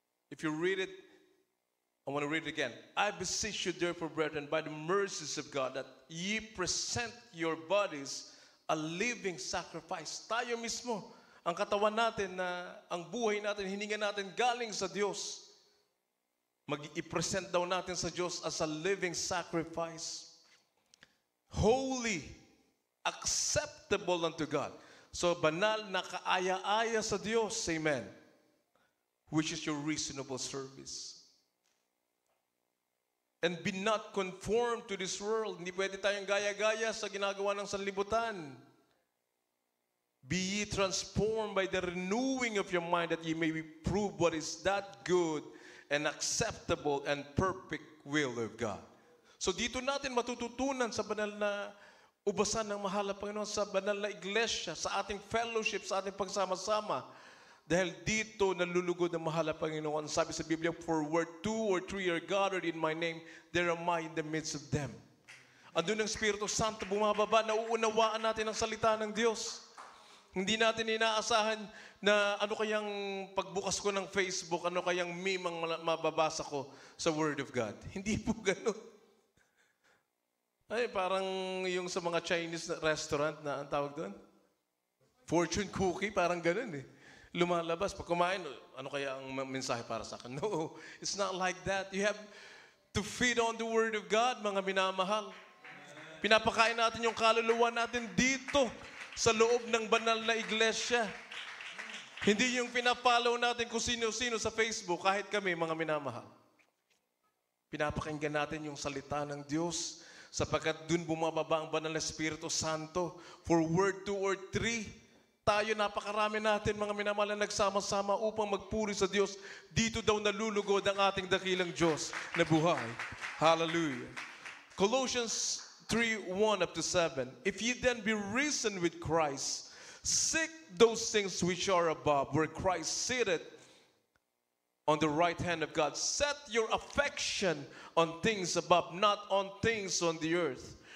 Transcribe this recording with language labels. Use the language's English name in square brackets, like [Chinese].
[English] If you read it, I want to read it again. I beseech you therefore, brethren, by the mercies of God, that ye present your bodies a living sacrifice. [Filipino] Tayo mismo, ang katawan natin, na ang buhay natin, hininga natin galing sa Diyos. Mag-i-present daw natin sa Diyos [English] as a living sacrifice. Holy, acceptable unto God. [Filipino] So, banal na kaaya-aya sa Diyos. Amen. [English] Which is your reasonable service. And be not conformed to this world. [Filipino] Hindi pwede tayong gaya-gaya sa ginagawa ng sanlibutan. [English] Be ye transformed by the renewing of your mind, that ye may prove what is that good and acceptable and perfect will of God. [Filipino] So dito natin matututunan sa banal na ubasan ng mahal na Panginoon, sa banal na iglesia, sa ating fellowship, sa ating pagsama-sama. Dahil dito nalulugod ang mahal na Panginoon. Sabi sa Biblia, [English] for where 2 or 3 are gathered in my name, there am I in the midst of them. [Filipino] Andun ang Espiritu Santo bumababa, nauunawaan natin ang salita ng Diyos. Hindi natin inaasahan na ano kayang pagbukas ko ng Facebook, ano kayang meme ang mababasa ko sa Word of God. Hindi po ganun. Ay, parang yung sa mga Chinese restaurant na ang tawag doon? Fortune cookie, parang ganun eh. Lumalabas. Pag kumain, ano kaya ang mensahe para sa akin? [English] No, it's not like that. You have to feed on the Word of God, [Filipino] mga minamahal. Pinapakain natin yung kaluluwa natin dito sa loob ng banal na iglesia. Hindi yung pinapollow natin kung sino-sino sa Facebook, kahit kami, mga minamahal. Pinapakinggan natin yung salita ng Diyos, sapagkat dun bumababa ang banal na Espiritu Santo. [English] For word 2 or 3, [Filipino] tayo napakarami natin, mga minamahal, na nagsama-sama upang magpuri sa Diyos. Dito daw nalulugod ang ating dakilang Diyos na buhay. [English] Hallelujah. Colossians 3:1 up to 7. If ye then be risen with Christ, seek those things which are above, where Christ sitteth on the right hand of God. Set your affection on things above, not on things on the earth.